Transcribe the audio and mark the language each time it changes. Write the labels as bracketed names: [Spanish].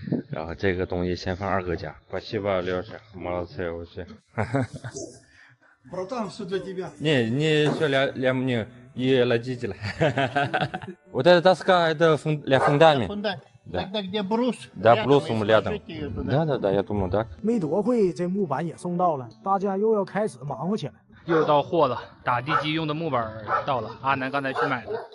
[Chinese] 然后这个东西先放二哥家， [Russian] спасибо, Леша, молодцы вообще. Братан, все для тебя. Не все для меня и родителей. Вот эта доска, это для фундамента. Да. Тогда где брус? Да, брусом рядом. Да, я думаю, да. [Chinese] 没多会，这木板也送到了，大家又要开始忙活起来。又到货了，打地基用的木板到了，阿南刚才去买的。